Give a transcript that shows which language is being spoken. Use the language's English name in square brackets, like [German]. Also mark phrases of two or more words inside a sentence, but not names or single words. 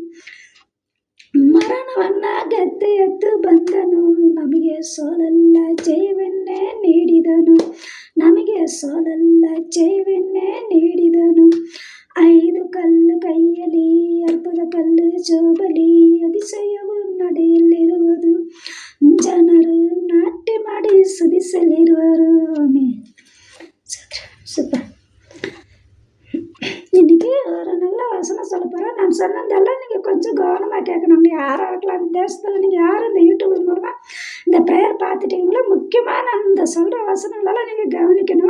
[Kannada] ಮರಣವನ್ನ ಗೆದ್ದು ಎದ್ದು ಬಂದನು, ನಮಗೆ ಸೋಲಲ್ಲ ಜಯವನ್ನೇ ನೀಡಿದನು, ನಮಗೆ ಸೋಲಲ್ಲ ಜಯವನ್ನೇ ನೀಡಿದನು. 5 ಕಲ್ಲು ಕೈಯಲಿ ಅರ್ಪದ ಕಲ್ಲು ಜೋಬಲಿ அதிசಯವು ನಡೆಯಲಿರುವುದು. ಜನರು ನಾಟ್ಯ ಮಾಡಿ ಸುಧಿಸಲಿರುವರು. [Tamil] சூப்பர். இன்னைக்கு ஒரு நல்ல வசனம் சொல்ல போகிறேன். நான் சொன்னதெல்லாம் நீங்கள் கொஞ்சம் கவனமாக கேட்கணும். யாராக இருக்கலாம், அந்த தேசத்தில் நீங்கள் யார் இந்த யூடியூப் மூலமாக இந்த ப்ரேயர் பார்த்துட்டீங்களோ, முக்கியமாக நான் இந்த சொல்கிற வசனங்களெல்லாம் நீங்கள் கவனிக்கணும்.